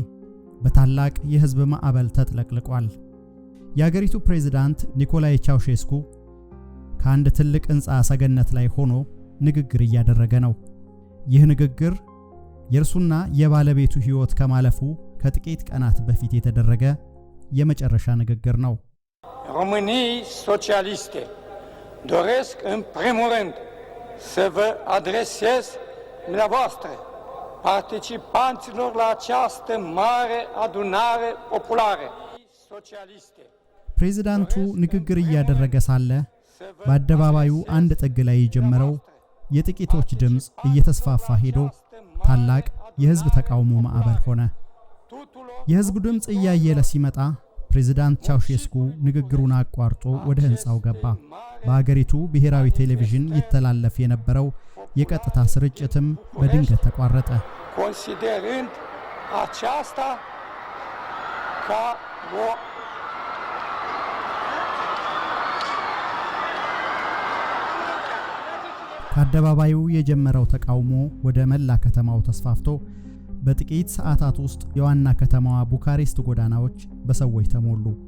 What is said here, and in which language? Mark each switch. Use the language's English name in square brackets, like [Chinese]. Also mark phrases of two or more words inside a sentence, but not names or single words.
[Amharic] በታላቅ የህዝብ ማዕበል ተጥለቅልቋል። የአገሪቱ ፕሬዝዳንት ኒኮላይ ቻውሼስኩ ከአንድ ትልቅ ህንጻ ሰገነት ላይ ሆኖ ንግግር እያደረገ ነው። ይህ ንግግር የእርሱና የባለቤቱ ህይወት ከማለፉ ከጥቂት ቀናት በፊት የተደረገ የመጨረሻ ንግግር ነው። [Romanian] Românii socialiste doresc în primul rând să vă adresez dumneavoastră, participanților la această mare adunare populară socialiste. [Amharic] ፕሬዝዳንቱ ንግግር እያደረገ ሳለ በአደባባዩ አንድ ጥግ ላይ የጀመረው የጥቂቶች ድምጽ እየተስፋፋ ሄዶ ታላቅ የህዝብ ተቃውሞ ማዕበል ሆነ። የህዝብ ድምጽ እያየለ ሲመጣ ፕሬዝዳንት ቻውሼስኩ ንግግሩን አቋርጦ ወደ ህንጻው ገባ። በአገሪቱ ብሔራዊ ቴሌቪዥን ይተላለፍ የነበረው የቀጥታ ስርጭትም በድንገት ተቋረጠ። [Romanian] Considerând aceasta ca o [Amharic] ከአደባባዩ የጀመረው ተቃውሞ ወደ መላ ከተማው ተስፋፍቶ በጥቂት ሰዓታት ውስጥ የዋና ከተማዋ ቡካሬስት ጎዳናዎች በሰዎች ተሞሉ።